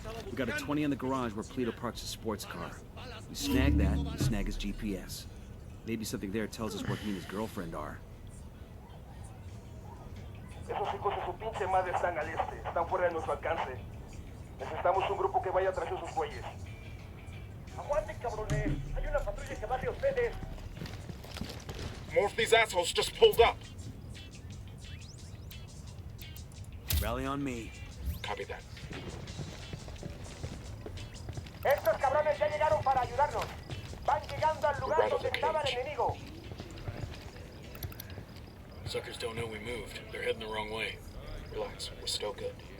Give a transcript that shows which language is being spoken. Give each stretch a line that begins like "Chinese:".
English: We got a 20 in the garage where Polito parks his sports car. We snag that, snag his GPS. Maybe something there tells us where he and his girlfriend are.
Spanish: Esos hijos de su pinche madre están al este. Están fuera de nuestro alcance. Necesitamos un grupo que vaya tras esos güeyes. ¡Aguanten, cabrones! ¡Hay una patrulla que va hacia ustedes!
English: More of these assholes just pulled up. Rally on me. Copy that.
Spanish: Estos cabrones ya llegaron para ayudarnos. Van llegando al lugar donde estaba el enemigo.
English: Suckers don't know we moved. They're heading the wrong way. Relax. We're still good.